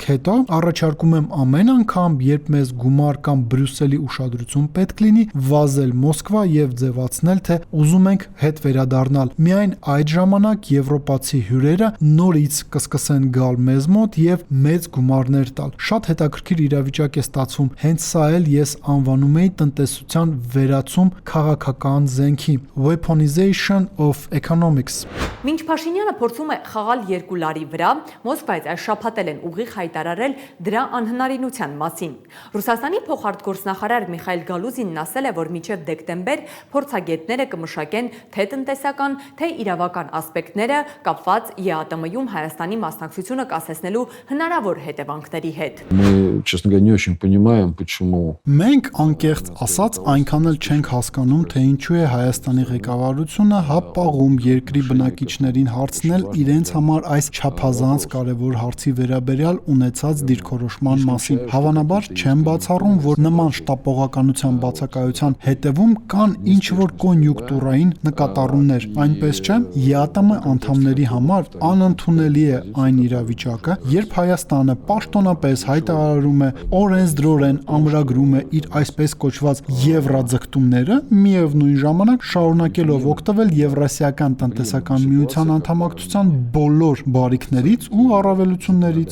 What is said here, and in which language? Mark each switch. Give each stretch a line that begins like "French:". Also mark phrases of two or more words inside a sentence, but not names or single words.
Armenian: հետո առաջարկում եմ ամեն անգամ, երբ մեզ գումար կամ Բրյուսելի ուշադրություն պետք լինի, վազել Մոսկվա եւ ձևացնել, թե ուզում ենք հետ վերադառնալ։ Միայն այդ ժամանակ եվրոպացի հյուրերը նորից կսկսեն գալ մեզ մոտ եւ մեծ գումարներ տալ։ Շատ հետաքրքիր իրավիճակ է ստացվում։ Հենց սա էլ ես անվանում էի տնտեսության վերացում քաղաքական զենքի,
English: weaponization of economics։
Armenian: Մինչ Փաշինյանը փորձում է խաղալ երկու լարի վրա, Մոսկվայից այս շաբաթ են ուղիղ հայտարարել դրա անհնարինության մասին։ Ռուսաստանի փոխարտգործնախարար Միխայել Գալուզինն ասել է, որ մինչև դեկտեմբեր փորձագետները կմշակեն թե տնտեսական, թե իրավական ասպեկտները կապված ԵԱՏՄ-ում Հայաստանի մասնակցությունը կասեցնելու հնարավոր հետևանքների հետ։
Russian: Мы, честно говоря, не очень понимаем, почему.
Armenian: Մենք անկեղծ ասած այնքան էլ չենք հասկանում, թե ինչու է Հայաստանի ղեկավարությունը հապաղում երկրի բնակիչներին հարցնել իրենց համար այս չափազանց կարևոր հարցի վերաբերյալ ունեցած դիրքորոշման մասին։ Հավանաբար չեմ բացառում, որ նման շտապողականության բացակայության հետևում կան ինչ-որ կոնյուկտուրային նկատառումներ, այնպես չէ, ԵԱՏՄ անդամների համար անընդունելի է այն իրավիճակը, երբ Հայաստանը պաշտոնապես հայտարարում է, օրենսդրորեն ամրագրում է իր այսպես կոչված եվրաձգտումները, միևնույն ժամանակ շարունակելով օգտվել Եվրասիական տնտեսական միության անդամակցության բոլոր բարիքներից ու առավելություններից։